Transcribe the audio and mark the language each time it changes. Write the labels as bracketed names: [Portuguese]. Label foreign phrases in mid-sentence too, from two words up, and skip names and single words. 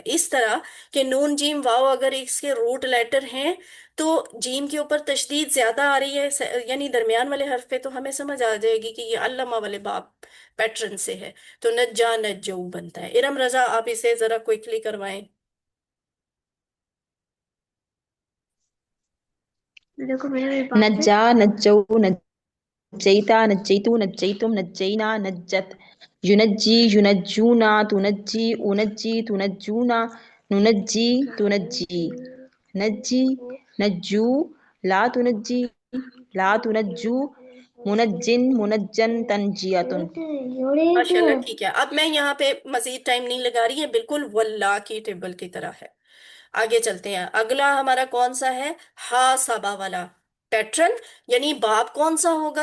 [Urdu] اس طرح کہ نون جیم واو اگر اس کے روٹ لیٹر ہیں تو جیم کے اوپر تشدید زیادہ آ رہی ہے، یعنی درمیان والے حرف پہ، تو ہمیں سمجھ آ جائے گی کہ یہ علامہ والے باب پیٹرن سے ہے. تو نجا نجو بنتا ہے. ارم رضا آپ اسے ذرا کوئکلی کروائیں. [Arabic] نجا نجو نجیتا نجیتو نجیتم نجینا نجت ينجي ينجونا تنجي أنجي تنجونا ننجي تنجي نجي نجو لا تنجي لا تنجو منجن منجن تنجية. [Urdu] ماشاء اللہ، ٹھیک ہے. اب میں یہاں پہ مزید ٹائم نہیں لگا رہی ہے، بالکل واللہ کی ٹیبل کی طرح ہے. آگے چلتے ہیں. اگلا ہمارا کون سا ہے؟ ہا سبا والا پیٹرن، یعنی باب کون سا ہوگا؟